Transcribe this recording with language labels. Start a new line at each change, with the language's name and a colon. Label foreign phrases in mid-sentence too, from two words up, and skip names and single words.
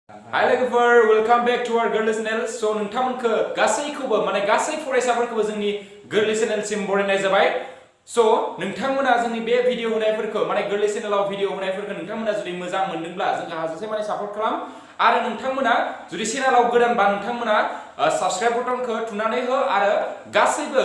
Bodo: Hi लोगोफोर
English: welcome back to our
Bodo: गोरलै चेनेल स' नोंथांमोनखौ गासैखौबो माने गासै फरायसाफोरखौबो जोंनि गोरलै चेनेलसिम बरायनाय जाबाय स' नोंथांमोना जोंनि बे भिडिअ होनायफोरखौ माने गोरलै चेनेलाव भिडिअ होनायफोरखौ नोंथांमोना जुदि मोजां मोनदोंब्ला जोंखौ हाजासे माने सापर्ट खालाम आरो नोंथांमोना जुदि चेनेलाव गोदानबा नोंथांमोना साबस्क्राइब बटनखौ थुनानै हो आरो गासैबो